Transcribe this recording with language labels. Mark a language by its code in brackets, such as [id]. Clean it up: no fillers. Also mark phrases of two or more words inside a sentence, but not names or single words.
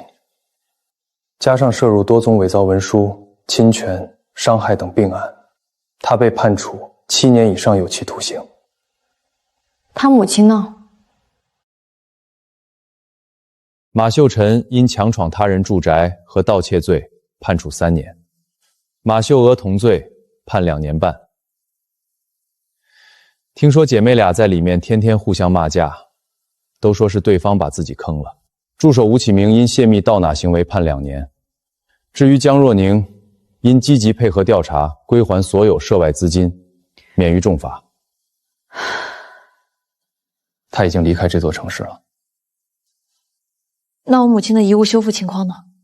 [zh] 加上涉入多宗偽造文書、侵權、傷害等並案，他被判處7年以上有期徒刑。他母親呢？馬秀臣因强闖他人住宅和盗竊罪判處3年，馬秀娥同罪，判2 年半。听说姐妹倆在裡面天天互相骂架，都說是对方把自己坑了。助手吴启明因泄密盗拿行為判2年。至於江若寧，因積極配合調查，歸還所有涉外資金，免於重罰。他已經離開這座城市了。那我母親的遺物修復情況呢？